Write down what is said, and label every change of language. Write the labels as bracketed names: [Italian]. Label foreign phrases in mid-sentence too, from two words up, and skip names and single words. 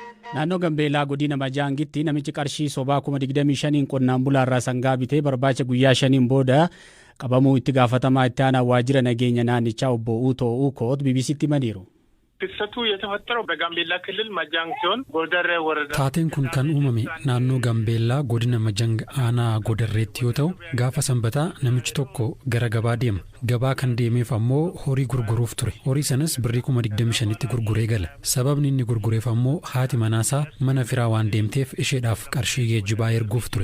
[Oromo] Naannoo Gambeellaa godina Majaangitti namichi qarshii sobaa 25,000 qonnaan bulaarraa sangaa bitee barbaacha guyyaa 5 booda qabamuu itti gaafatamaa itti aanaa waajjira nageenya naannichaa obbo Uutoo Uukoot BBCtti himaniiru. [Amharic] ክስተቱ የተፈጠረው በጋምቤላ ክልል ማጃንግ ሲሆን ጎደር ወረዳ [Oromo] Taateen kun kan uumame naannoo Gambeellaa godina Majang aanaa Godarreetti yoo ta'u gaafa sanbataa namichi tokko gara gabaa deema. Gabaa kan deemeef ammoo horii gurguruuf ture. Horii sanas birrii 25,000tti gurguree gala. Sababni inni gurgureef ammoo haati manaasaa mana firaa waan deemteef isheedhaaf qarshii geejjibaa erguuf ture.